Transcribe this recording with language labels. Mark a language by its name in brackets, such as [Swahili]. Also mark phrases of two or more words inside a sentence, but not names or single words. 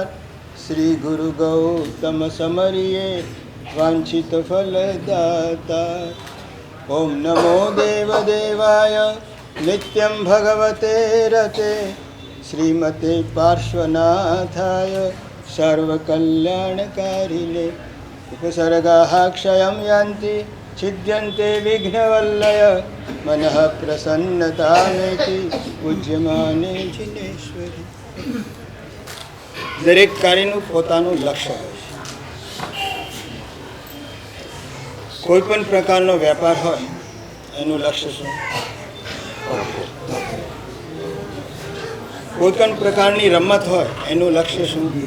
[Sanskrit] श्री गुरु गौतम समरिये वांछित फलदाता ओम नमो देवदेवाय नित्यं भगवते रते श्रीमते पार्श्वनाथाय सर्वकल्याणकारिणे उपसर्गाः क्षयं यान्ति छिद्यन्ते विघ्नवल्लय मनः प्रसन्नतामेति पूज्यमाने जिनेश्वरी। [Gujarati] દરેક કાર્યનું પોતાનું લક્ષ્ય હોય છે. કોઈ પણ પ્રકારનો વેપાર હોય એનું લક્ષ્ય શું? કોઈ પણ પ્રકારની રમત હોય એનું લક્ષ્ય શું?